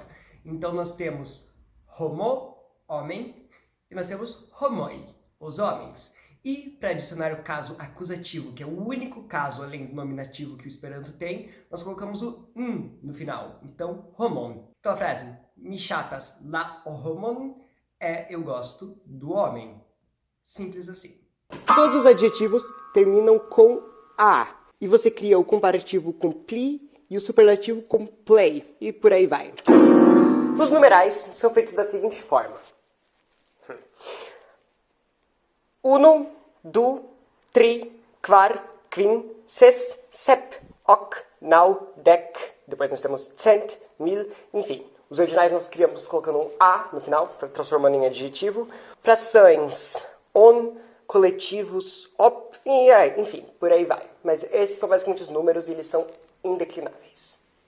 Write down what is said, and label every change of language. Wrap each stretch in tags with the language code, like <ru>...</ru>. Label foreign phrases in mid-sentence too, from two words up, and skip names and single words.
<pt>Então, nós temos homo, homem, e nós temos homoi, os homens. E, para adicionar o caso acusativo, que é o único caso além do nominativo que o Esperanto tem, nós colocamos o no final. Então, homon. Então, a frase,</pt> <eo>mi chatas la o homon,</eo> <pt>é eu gosto do homem. Simples assim. Todos os adjetivos terminam com a. E você cria o comparativo com pli e o superlativo com play. E por aí vai. Os numerais são feitos da seguinte forma.</pt> <eo>Uno, du, tri, quar, quin, ses, sep, hoc, nau, dec.</eo> <pt>Depois nós temos cent, mil, enfim. Os ordinais nós criamos colocando um a no final, transformando em adjetivo. Frações, on, coletivos, op, enfim, por aí vai. Mas esses são basicamente os números e eles são indeclináveis.</pt>